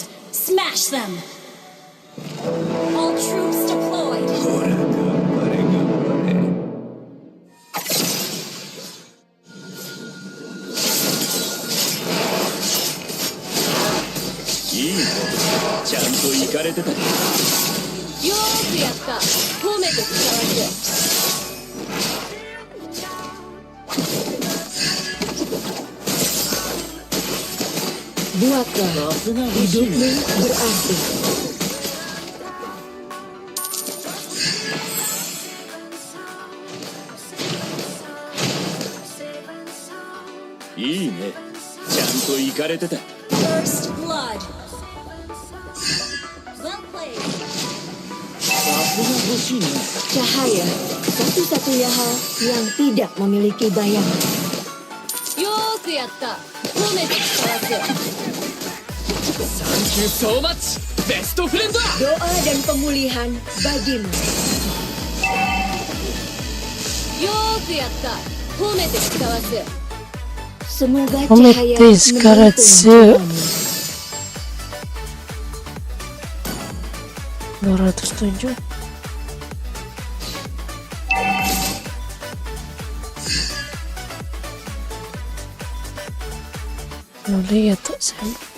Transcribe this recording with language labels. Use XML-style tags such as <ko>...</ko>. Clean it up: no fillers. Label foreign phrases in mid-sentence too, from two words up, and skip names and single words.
<en>Smash them! All troops deployed!</en> <ja>Yoくやった。褒めて使わせ。</ja> <id>Buatlah hidupmu berarti.</id> <en>First blood! Well played!</en> <id>Cahaya, satu-satunya hal yang tidak memiliki bayangan.</id> <ja>Yoくやった。褒めて使わせ。</ja> <en>Thank you so much, best friend.</en> <id>Doa dan pemulihan bagimu.</id> <ja>Yoくやった。褒めて使わせ。</ja> <id>Semoga Omete cahaya menuntun Skaratsu. jiwamu. 207. Lihat tak saya.</id>